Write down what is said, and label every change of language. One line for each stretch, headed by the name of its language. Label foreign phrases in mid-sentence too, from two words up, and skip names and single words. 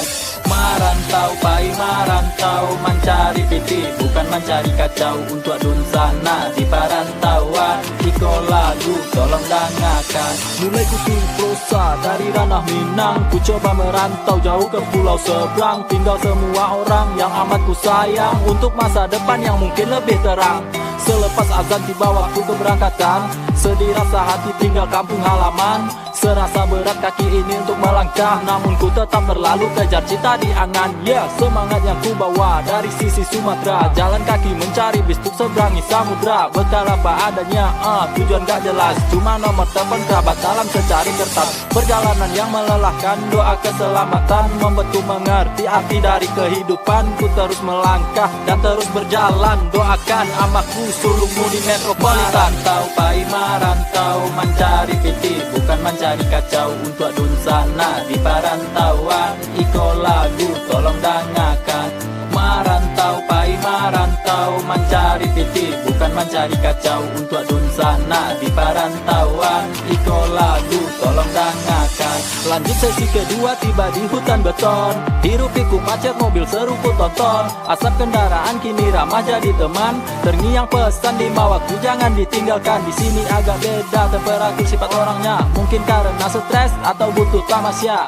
Minangkabau: Marantau, pai marantau, mencari piti, bukan mencari kacau.
Indonesian: Untuk adun sana di perantauan, iko lagu tolong dengarkan. Mulai kutul prosa dari ranah Minang, ku coba merantau jauh ke pulau seberang. Tinggal semua orang yang amat ku sayang, untuk masa depan yang mungkin lebih terang. Selepas azan tiba waktu keberangkatan, sedih rasa hati tinggal kampung halaman. Serasa berat kaki ini untuk melangkah, namun ku tetap berlalu kejar cita di angan. Semangat yang ku bawa dari sisi Sumatera, jalan kaki mencari bis untuk seberangi samudra. Bekal apa adanya, tujuan gak jelas, cuma nomor telepon kerabat dalam secari kertas. Perjalanan yang melelahkan, doa keselamatan membuatku mengerti arti dari kehidupan. Ku terus melangkah dan terus berjalan, doakan amaku sulungmu di metropolitan.
Minangkabau: Marantau, pai marantau, mencari piti, bukan mencari kacau.
Indonesian: Untuk adun sana di perantauan, iko lagu tolong dengarkan.
Minangkabau: Marantau, pai marantau, mencari piti, bukan mencari kacau.
Indonesian: Untuk adun sana di perantauan, iko lagu tolong dengarkan. Lanjut sesi kedua, tiba di hutan beton. Hirup pikuk macet mobil seruput tonton. Asap kendaraan kini ramah jadi teman. Terngiang pesan di waktu jangan ditinggalkan. Di sini agak beda temperatur sifat orangnya. Mungkin karena stres atau butuh tamasya.